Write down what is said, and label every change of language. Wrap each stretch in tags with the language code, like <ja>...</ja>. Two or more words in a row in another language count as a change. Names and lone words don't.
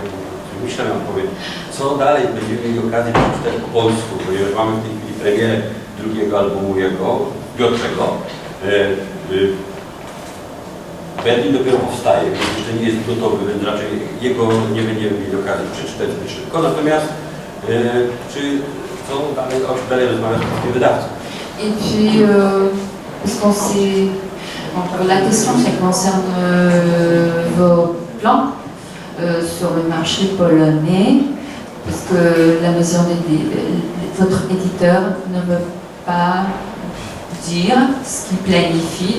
<pl>Myślę, że powiem, co dalej będziemy mieli okazję przeczytać po polsku, ponieważ mamy w tej chwili premierę drugiego albumu jego, Piotrego. Berlin dopiero powstaje, więc jeszcze nie jest gotowy, więc raczej jego nie będziemy mieli okazji przeczytać zbyt szybko. Natomiast czy co dalej rozmawiać z polskim wydawcą?</pl> <fr>Et puis, puisqu'on s'est... Donc, la question concerne vos plans sur le marché polonais, puisque la maison votre éditeur ne veut pas dire ce qu'il planifie.</fr>